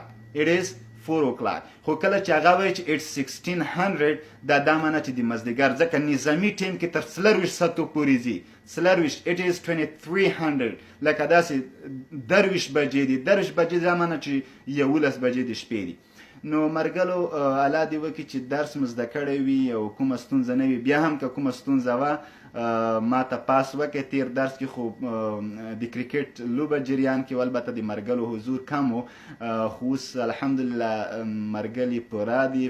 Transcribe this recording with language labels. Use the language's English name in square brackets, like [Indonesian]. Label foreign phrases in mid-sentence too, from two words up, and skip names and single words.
[English] It is 4 o'clock. [Pashto] خو کله چې هغه وایي چې [English] it's 1600 [Pashto] دا معنی چې د مازدیګر، ځکه نظامي ټیم کې تر 24 ساعتو پورې ځي. 24 [English] it is 2300 [Pashto] لکه داسې 23 بجې دي. 23 بجې دا معنی چې 11 بجې د شپې دي. نو مرګلو الله دې وکړي چې درس مو زده کړی وي او کومه ستونزه نه وي. بیا هم که کومه ستونزه وه ما ته پاس وکړئ. تیر درس کې خو د کرکټ لوبه جریان کې البته د مرګلو حضور کم و، خو اوس الحمدلله مرګلي پوره دي.